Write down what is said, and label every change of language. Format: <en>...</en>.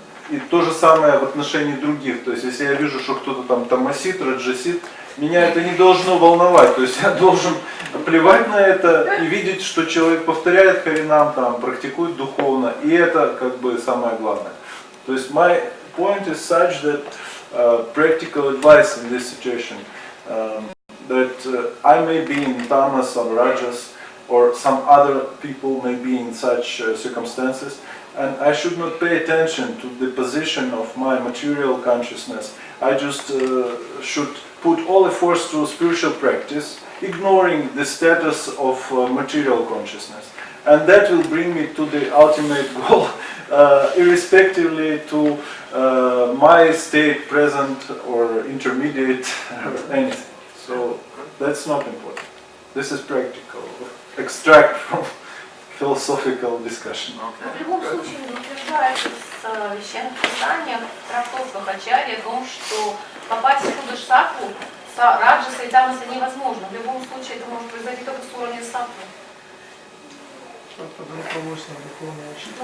<ru>И то же самое в отношении других. То есть если я вижу, что кто-то там тамасит, раджасит, меня это не должно волновать. То есть я должен плевать на это и видеть, что человек повторяет Харинам, там, практикует духовно. И это как бы самое главное. То есть</ru> <en>my point is such that practical advice in this situation that I may be in tamas or rajas or some other people may be in such circumstances, and I should not pay attention to the position of my material consciousness. I just should put all efforts to spiritual practice, ignoring the status of material consciousness. And that will bring me to the ultimate goal, irrespectively to my state, present or intermediate or anything. So that's not important. This is practical. Extract from philosophical discussion.</en> <ru>В любом случае утверждается в священных писаниях, трактовках Ачарьи о том, что попасть в Суддхасаттву с раджаса и тамаса невозможно. В любом случае это может произойти только с уровня саттвы. Под руководством духовного учителя.</ru>